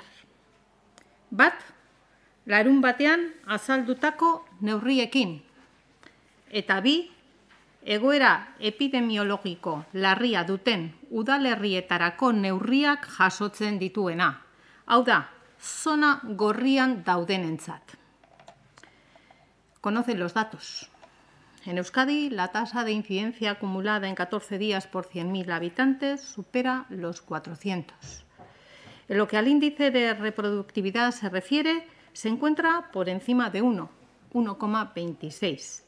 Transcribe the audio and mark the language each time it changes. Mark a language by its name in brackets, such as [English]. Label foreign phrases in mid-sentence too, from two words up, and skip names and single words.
[Basque] Bat, larun batean azaldutako neurriekin, eta 2, egoera epidemiologiko larria duten udalerrietarako neurriak jasotzen dituena. Hau da, zona gorrian daudenentzat. [Spanish] Conocen los datos. En Euskadi, la tasa de incidencia acumulada en 14 días por 100.000 habitantes supera los 400. En lo que al índice de reproductividad se refiere, se encuentra por encima de 1,26.